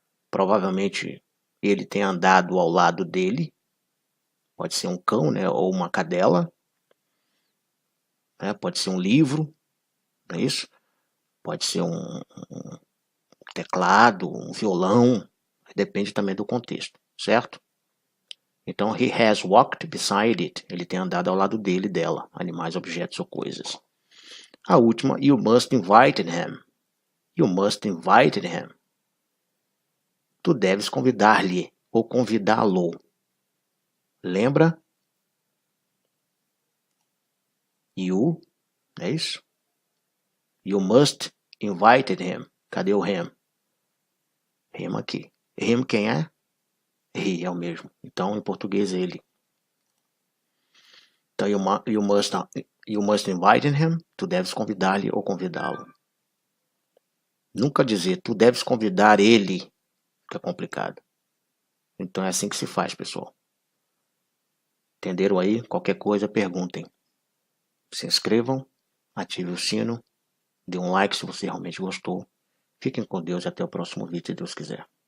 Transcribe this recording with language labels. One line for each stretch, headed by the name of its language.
Portuguese: Provavelmente ele tem andado ao lado dele. Pode ser um cão, né, ou uma cadela. Né, pode ser um livro. Não é isso? Pode ser um teclado, um violão. Depende também do contexto, certo?
English: Então, he has walked beside it.
Portuguese: Ele tem andado ao lado dele, dela. Animais, objetos ou coisas. A última,
English: you must invite him. You must invite him.
Portuguese: Tu deves convidar-lhe ou convidá-lo. Lembra? You, é isso?
English: You must invite him.
Portuguese: Cadê o him? Him aqui. Him quem é? He é o mesmo. Então, em português, ele.
English: Então, you must invite him.
Portuguese: Tu deves convidar-lhe ou convidá-lo. Nunca dizer, tu deves convidar ele, que é complicado. Então, é assim que se faz, pessoal. Entenderam aí? Qualquer coisa, perguntem. Se inscrevam, ative o sino, dê um like se você realmente gostou. Fiquem com Deus e até o próximo vídeo, se Deus quiser.